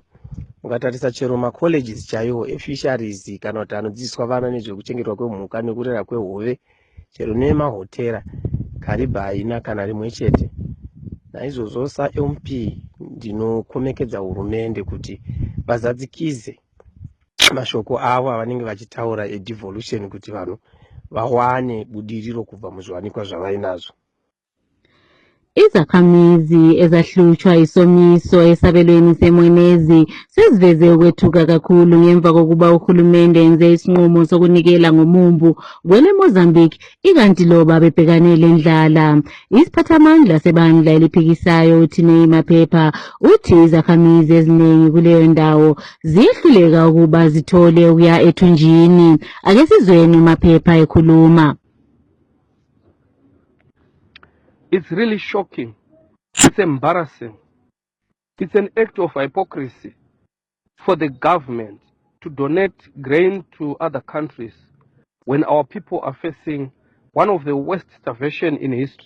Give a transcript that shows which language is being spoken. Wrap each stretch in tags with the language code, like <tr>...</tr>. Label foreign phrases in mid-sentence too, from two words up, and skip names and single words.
<sn>Mukatarisa chero macolleges chaiwo efisheries kana kuti anodzidziswa vana nezvekuchengetwa kwemhuka nekurera kwehove, chero nemahotera, Khariba haina kana rimwe chete. Naizvozvo saMP ndinokomekedza hurumende kuti vazadzikize mashoko avo avanenge vachitaura edevolution kuti vanhu vawane budiriro kubva muzviwanikwa zvavainazvo.</sn> <nd>Izakhamizi ezahlutshwa isomiso esabelweni seMwenezi seziveze ukwethuka kakhulu ngemva kokuba uhulumende enze isinqumo sokunikela ngomumbu kwele Mozambique ikanti loba bebhekane lendlala. Isiphathamandla sebandla eliphikisayo uThinei Maphepha uthi izakhamizi eziningi kuleyo ndawo ziyehluleka ukuba zithole ukuya ethunjini. Ake sizweni uMaphepha ekhuluma.</nd> <en>It's really shocking. It's embarrassing. It's an act of hypocrisy for the government to donate grain to other countries when our people are facing one of the worst starvation in history.</en>